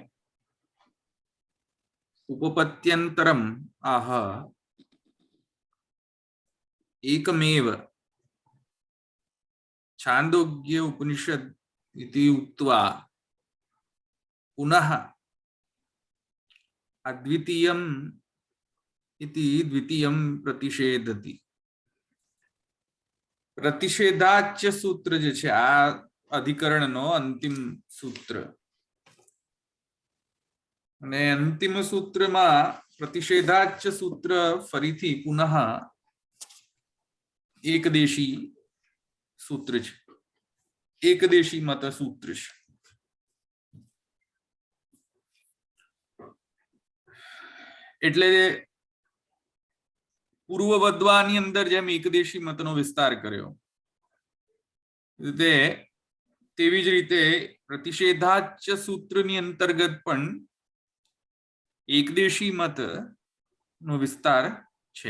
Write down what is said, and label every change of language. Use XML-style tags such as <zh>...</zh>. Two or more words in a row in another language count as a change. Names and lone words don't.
<sa>उपपत्यन्तरम् आह एकमेव छान्दोग्य उपनिषद इति उक्त्वा पुनः अद्वितीयम् इति द्वितीयं प्रतिषेधति।</sa> <gu>પ્રતિષેધાચ્ય સૂત્ર જે છે આ અધિકરણનો અંતિમ સૂત્ર અને અંતિમ સૂત્રમાં પ્રતિષેધાચ્ય સૂત્ર ફરીથી પુનઃ એકદેશી સૂત્ર છે, એકદેશી મત સૂત્ર છે. એટલે પૂર્વવદ્વાની અંદર જેમ એકદેશી મતનો વિસ્તાર કર્યો તેવી જ રીતે પ્રતિષેધાચ્ય સૂત્રની અંતર્ગત પણ એકદેશી મત નો વિસ્તાર છે.</gu>